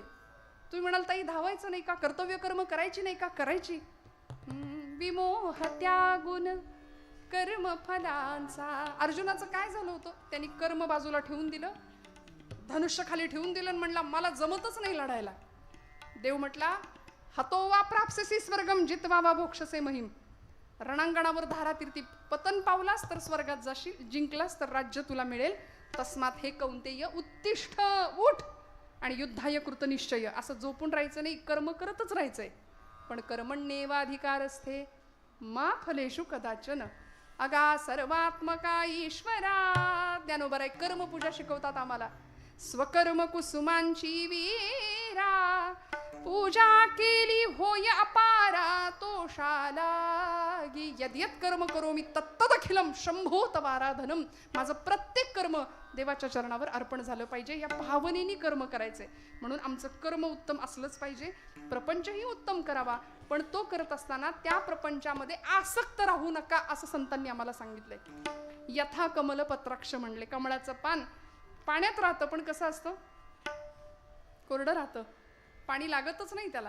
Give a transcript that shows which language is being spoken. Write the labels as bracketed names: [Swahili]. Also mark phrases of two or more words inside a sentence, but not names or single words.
[Marathi] तुम्ही म्हणाल ताई धावायचं नाही का, कर्तव्य कर्म करायची नाही का, करायची. विमोह त्यागुण कर्म फलांचा. अर्जुनाचं काय झालं होतं? त्यांनी कर्म बाजूला ठेवून दिलं, धनुष्य खाली ठेवून दिलं आणि म्हणला मला जमतच नाही लढायला. देव म्हटला [Sanskrit] हतो वा प्राप्स्यसि स्वर्गम जित्वा वा भोक्षसे महिम. [Marathi] रणांगणावर धारातीर्थी पतन पावलास तर स्वर्गात जाशील, जिंकलास तर राज्य तुला मिळेल. [Sanskrit] तस्मात हे कौंतेय उत्तिष्ठ, [Marathi] उठ आणि [Sanskrit] युद्धाय कृतनिश्चय. [Marathi] असं झोपून राहायचं नाही, कर्म करतच राहायचंय. [Sanskrit] पण कर्मण्येवाधिकारस्थे मा फलेषु कदाचन. [Marathi] अगा सर्वात्मका ईश्वरा. ज्ञानोबराय कर्मपूजा शिकवतात आम्हाला. स्वकर्म कुसुमांची वीरा, पूजा केली होय अपारा तोषालागी. [Sanskrit] यद्यत कर्म करोमि तत्तदखिलम शंभो तवाराधनम. [Marathi] माझं प्रत्येक कर्म देवाच्या चरणावर अर्पण झालं पाहिजे, या भावनेने कर्म करायचे. म्हणून आमचं कर्म उत्तम असलंच पाहिजे, प्रपंचही उत्तम करावा. पण तो करत असताना त्या प्रपंचामध्ये आसक्त राहू नका असं संतांनी आम्हाला सांगितलंय. [Sanskrit] यथा कमल पत्राक्ष [Marathi] म्हणले. कमळाचं पान पाण्यात राहतं पण कसं असतं, कोरडं राहतं, पाणी लागतच नाही त्याला.